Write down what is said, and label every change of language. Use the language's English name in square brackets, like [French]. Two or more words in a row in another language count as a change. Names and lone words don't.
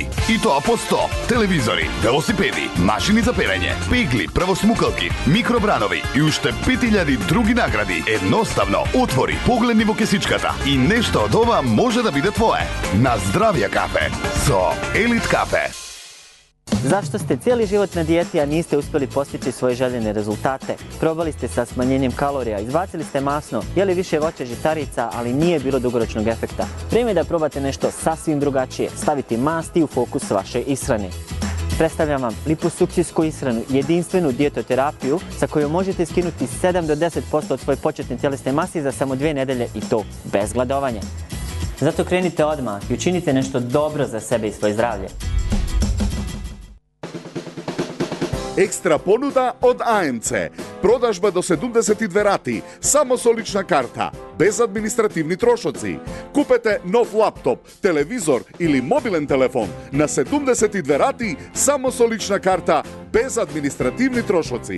[Macedonian] И тоа по 100 телевизори, велосипеди, машини за перење, пегли, првосмукалки, микробранови и уште 5000 други награди. Едноставно отвори, погледни во кесичката и нешто од ова може да биде твое. На здравје кафе со Елит Кафе. [Serbian] Зашто сте цели живот на дијети, а нисте успели постичи своји желени резултате? Пробали сте sa smanjenjem kalorija, izbacili ste masno, jeli više voća žitarica, ali nije bilo dugoročnog efekta. Vrijeme je da probate nešto sasvim drugačije, staviti masti u fokus vaše ishrane. Predstavljam vam liposuksijsku ishranu, jedinstvenu dijetoterapiju sa kojom možete skinuti 7 do 10% od svoje početne tjelesne mase za samo 2 nedelje i to bez gladovanja. Zato krenite odmah i učinite nešto dobro za sebe i svoje zdravlje. [Macedonian] Екстра понуда од АМЦ. Продажба до 72 рати, само со лична карта, без административни трошоци. Купете нов лаптоп, телевизор или мобилен телефон на 72 рати, само со лична карта, без административни трошоци.